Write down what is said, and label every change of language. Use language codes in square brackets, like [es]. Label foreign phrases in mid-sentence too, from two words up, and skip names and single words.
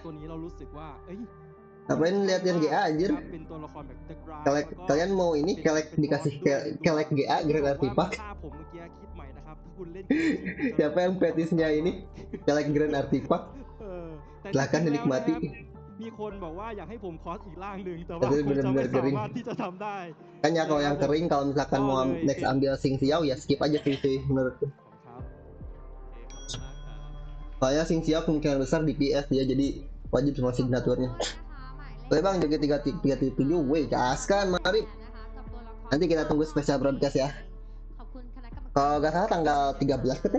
[id] Ngapain liatin GA anjir? Kalian mau ini dikasih kelek GA Grand Artifact? Siapa yang petisnya ini? Kelek Grand Artifact? Silahkan dinikmati. [th] มีคนบอกว่าอยากให้ผมคอสอีกร่างหนึ่งแต่ว่า [id] Tapi [th] ผมจะไม่ [id] bener-bener [th] สา [id] kering. [th] มารถที่จะทำได้ [id] Kayaknya kalau yang kering kalau misalkan mau next ambil Singxiao ya skip aja sih menurutku. [th] ครับ [id] Soalnya Singxiao kemungkinan besar DPS dia jadi wajib semua signaturnya. Oke bang, Joki 337 weh gaskan mari. Nanti kita tunggu special broadcast ya. Kalau nggak salah tanggal 13 kan ya?